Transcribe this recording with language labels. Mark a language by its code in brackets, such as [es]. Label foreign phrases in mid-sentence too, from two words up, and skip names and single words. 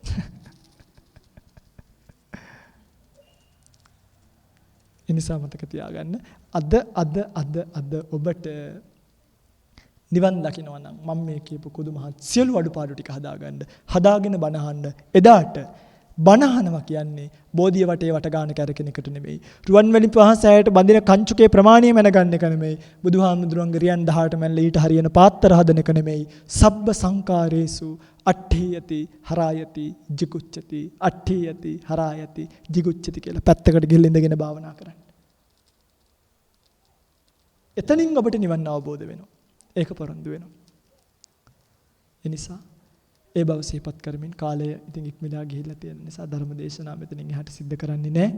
[si] එනිසා මතක තියාගන්න අද ඔබට නිවන් දකින්නවා නම් මම මේ කියපු කුදු මහත් සියලු අඩුපාඩු ටික හදාගෙන බණ අහන්න. එදාට බණ අහනවා කියන්නේ බෝධිය වටේ වට ගන්න කැරකෙන එකට නෙමෙයි. රුවන්වැලි පහසෑයට බඳින කංචුකේ ප්‍රමාණය මැනගන්න එක නෙමෙයි. බුදුහාමුදුරන්ගේ රියන් 18 මැනලා ඊට හරියන පාත්‍ර හදන එක නෙමෙයි. [pi] සබ්බ සංකාරේසු අට්ඨියති හරායති jigucchati අට්ඨියති හරායති jigucchati [si] කියලා පැත්තකට ගිහින් ඉඳගෙන භාවනා කරන්න. එතනින් ඔබට නිවන් අවබෝධ වෙනවා. ඒක පොරොන්දු වෙනවා. ඒ නිසා ඒ බව සිහිපත් කරමින් කාලය ඉතින් ඉක්මලා ගිහිල්ලා තියෙන නිසා ධර්ම දේශනාව මෙතනින් එහාට සිද්ධ කරන්නේ නැහැ.